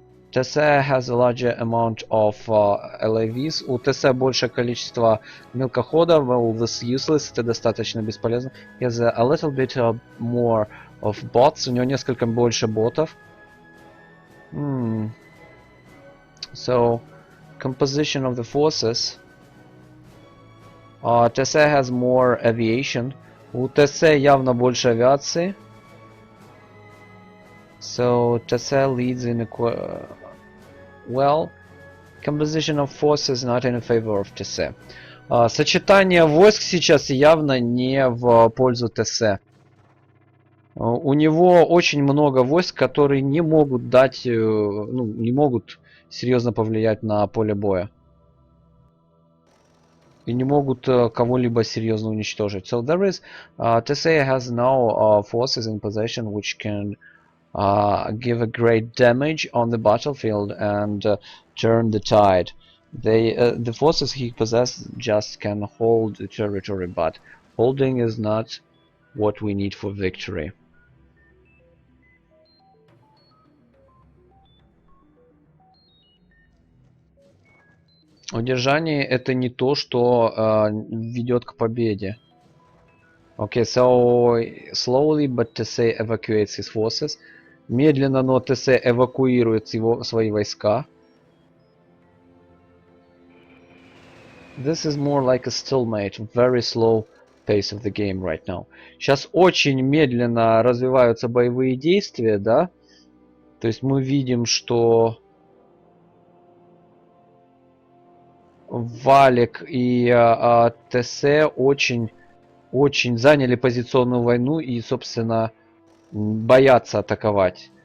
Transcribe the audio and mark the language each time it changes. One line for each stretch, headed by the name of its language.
English: Tese has a larger amount of LAVs.
Russian: У tese большее количество мелкоходов.
English: Well, this useless.
Russian: Это достаточно бесполезно.
English: He has a little bit more of bots.
Russian: У него несколько больше ботов.
English: So, composition of the forces. tese has more aviation.
Russian: У tese явно больше авиации.
English: So, tese leads in well, composition of forces not in favor of tese.
Russian: Сочетание войск сейчас явно не в пользу tese. У него очень много войск, которые не могут дать, ну, не могут серьезно повлиять на поле боя. И не могут кого-либо серьезно уничтожить.
English: So there is, tese has no forces in possession which can give a great damage on the battlefield and turn the tide. The forces he possesses just can hold the territory, but holding is not what we need for victory.
Russian: Удержание это не то, что ведет к победе.
English: Okay, so slowly, but tese evacuates his forces.
Russian: Медленно, но tese эвакуирует свои войска.
English: This is more like a stalemate, very slow pace of the game right now.
Russian: Сейчас очень медленно развиваются боевые действия, да? То есть мы видим, что WALEK и tese очень заняли позиционную войну и, собственно, боятся атаковать.